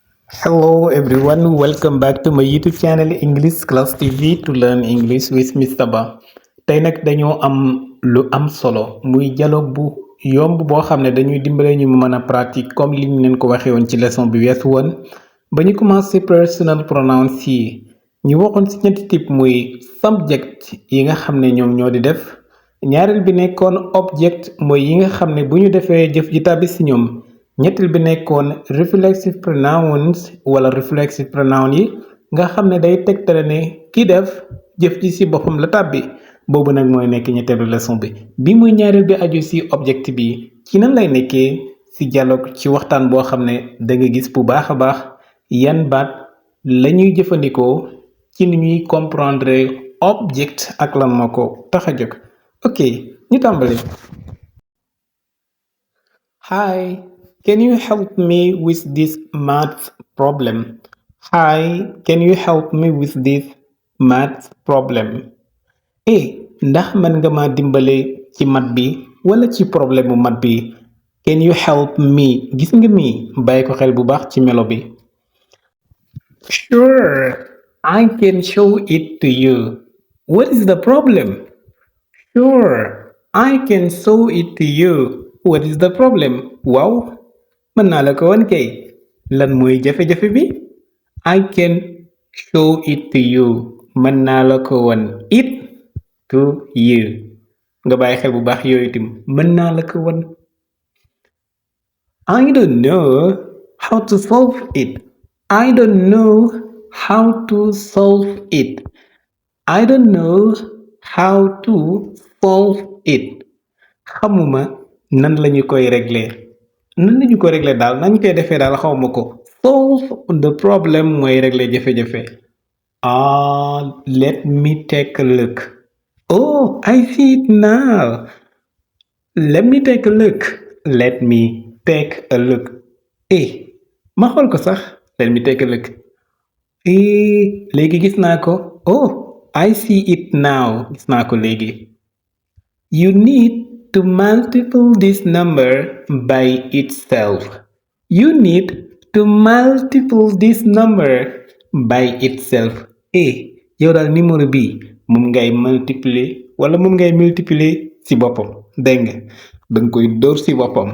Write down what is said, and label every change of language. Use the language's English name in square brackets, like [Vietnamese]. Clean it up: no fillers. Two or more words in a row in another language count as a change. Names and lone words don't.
[English] Hello everyone, welcome back to my YouTube channel English Class TV to learn English with Mr. Ba. [Wolof] Tey nag dañoo am lu am solo muy dialogue bu yomb boo xam ne dañuy dimbale ñu mën a pratique comme li ñu leen ko waxee woon ci leçon bi weesu woon ba ñu commencé [English] personal pronouns [Wolof] yi ñu waxoon ci ñetti type muy subject yi nga xam ne ñoom ñoo di def ñaareel bi nekkoon object mooy yi nga xam ne bu ñu defee jëf ji tàbbi ci ñoom. ñetteel bi nekkoon [English] reflexive pronouns [Wolof] wala [English] reflexive pronoun [Wolof] yi nga xam ne day tegtale ne ki def jëf ji ci boppam la tàbbi boobu nag mooy nekk ñetteelu leçon bi muy ñaareel bi aju ci object bi ci nan lay nekkee ci dialogue ci waxtaan boo xam ne da nga gis bu baax a baax yan baat lañuy jëfandikoo ci ni ñuy comprendre object ak lan moo ko tax a jóg ok ñu tàmbali. [English] Hi, can you help me with this math problem? Hi, can you help me with this math problem? [Wolof] Ndax mën nga ma dimbale ci mat bi wala ci problème mu mat bi? [English] Can you help me? [Wolof] Gis nga mi bàyyi ko xel bu baax ci melo bi. [English] Sure, I can show it to you. What is the problem? Sure, I can show it to you. What is the problem? [Wolof] Waaw, mën naa la ko wan kay. Lan mooy jafe-jafe bi? [English] I can show it to you. [Wolof] Mën naa la ko wan [English] it to you. [Wolof] Nga bàyyi xel bu baax yooyu itam mën naa la ko wan. [English] I don't know how to solve it. I don't know how to solve it. I don't know how to solve it. [Wolof] Xamuma nan lañu koy régler daal nañ koy defee daal xawma ko. [English] Solve the problem [Wolof] mooy régler jafe-jafe. [English] Let me take a look. Oh, I see it now. Let me take a look. Let me take a look. [Wolof] Ma xool ko sax. [English] Let me take a look. [Wolof] Léegi gis naa ko. [English] Oh, I see it now. [Wolof] Gis naa ko léegi. [English] You need to multiply this number by itself. You need to multiply this number by itself. [Wolof] Yow daal numéro bi moom ngay multiplier wala moom ngay multiplier ci boppam dégg nga danga koy dóor ci boppam.